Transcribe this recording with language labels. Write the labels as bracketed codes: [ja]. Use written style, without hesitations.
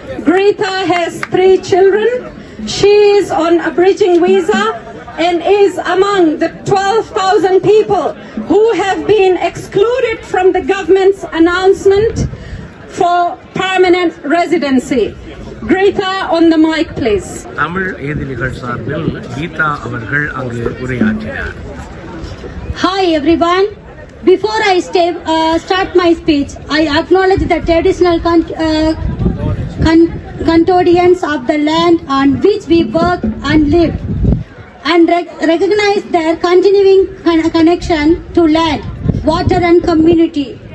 [en] Greta has 3 children. She is on a bridging visa and is among the 12,000 people who have been excluded from the government's announcement for permanent residency. Greta, on the mic, please. [ta] Tamil எதிரிகள் சார்பில் கீதா அவர்கள் அங்கு உரையாற்றினார். [en] Hi everyone. Before I start my speech, I acknowledge the traditional custodians of the land on which we work and live, and recognize their continuing connection to land, water and community.